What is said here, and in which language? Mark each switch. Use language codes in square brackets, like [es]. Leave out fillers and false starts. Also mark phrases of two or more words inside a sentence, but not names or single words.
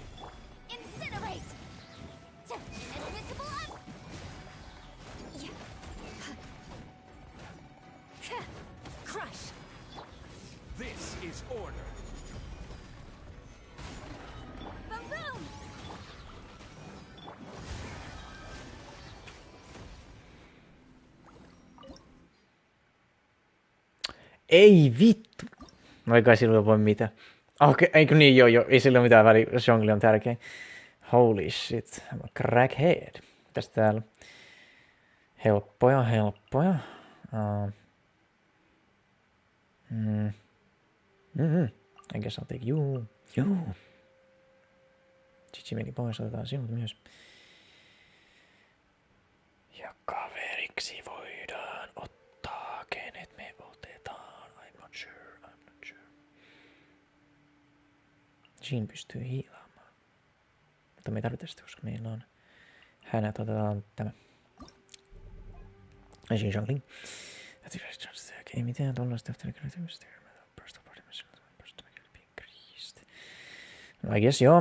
[en] Incinerate. Admissible Crush. This is order. Boom boom. [fi] Ei vittu. No ei kai silloin voi mitään. Okei, eikö niin joo, ei sillä ole mitään väliä, Jongli on tärkein. [en] Holy shit, I'm a crackhead. [fi] Mitäs täällä? Helppoja. [en] I guess I'll take you. [fi] Chichi meni pois, otetaan sinut myös. Ja kaveriksi voidaan ottaa, kenet me otetaan. [en] I'm not sure. [fi] Jean pystyy hiilaamaan. Mutta me ei tarvita sitä, koska meillä on hänät. Otetaan tämä. Junkling. Ei mitään tollaista [en] after I guess [fi] joo.